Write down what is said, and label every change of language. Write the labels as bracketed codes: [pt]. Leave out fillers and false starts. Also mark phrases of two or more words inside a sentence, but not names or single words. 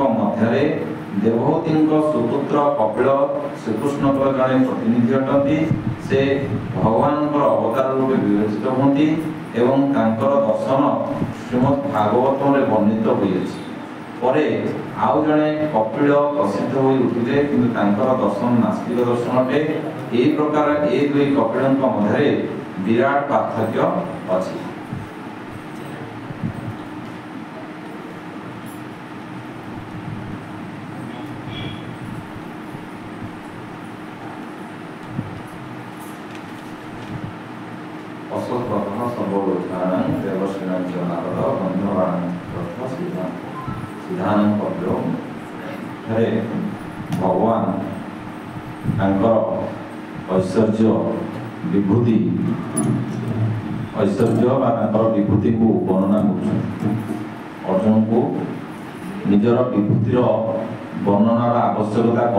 [or] ମଧ୍ୟରେ ଦେବହୂତିଙ୍କ ସୁପୁତ୍ର କପିଳ ଶ୍ରୀକୃଷ୍ଣଙ୍କର ଜଣେ ପ୍ରତିନିଧି ଅଟନ୍ତି ସେ ଭଗବାନଙ୍କର ଅବତାର ରୂପେ ବିବେଚିତ ହୁଅନ୍ତି ଏବଂ ତାଙ୍କର ଦର୍ଶନ ଶ୍ରୀମଦ୍ ଭାଗବତରେ ବର୍ଣ୍ଣିତ ହୋଇଅଛି ପରେ ଆଉ ଜଣେ କପିଳ ପ୍ରସିଦ୍ଧ ହୋଇ ଉଠିଲେ କିନ୍ତୁ ତାଙ୍କର ଦର୍ଶନ ନାସ୍ତିକ ଦର୍ଶନ ଅଟେ ଏହି ପ୍ରକାର ଏ ଦୁଇ କପିଳଙ୍କ ମଧ୍ୟରେ ବିରାଟ ପାର୍ଥକ୍ୟ ଅଛି [sa] असततः सर्ववृक्षाणां देवसेनां च नारद गन्धर्वाणां चित्ररथः सिद्धानं कपिलो [or] ଠାରେ ଭଗବାନ ତାଙ୍କର ଐଶ୍ୱର୍ଯ୍ୟ ବିଭୂତି ଐଶ୍ୱର୍ଯ୍ୟ ବା ତାଙ୍କର ବିଭୂତିକୁ ବର୍ଣ୍ଣନା କରୁଛନ୍ତି ଅର୍ଜୁନଙ୍କୁ ନିଜର ବିଭୂତିର ବର୍ଣ୍ଣନାର ଆବଶ୍ୟକତା କ'ଣ